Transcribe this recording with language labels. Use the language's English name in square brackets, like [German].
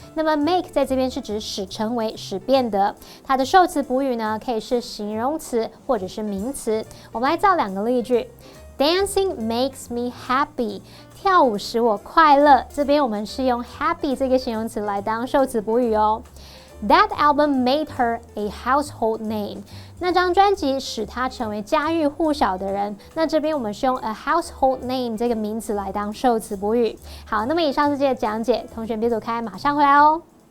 [Chinese] 那么 make 在这边是指使成为、使变得。它的受词补语呢，可以是形容词或者是名词。我们来造2个例句。 [English] Dancing makes me happy， [Chinese] 跳舞使我快乐。这边我们是用 happy 这个形容词来当受词补语哦。 [English] That album made her a household name. [Chinese] 那张专辑使她成为家喻户晓的人。那这边我们是用 a household name 这个名词来当受词补语。好，那么以上是这些讲解，同学别走开，马上回来哦。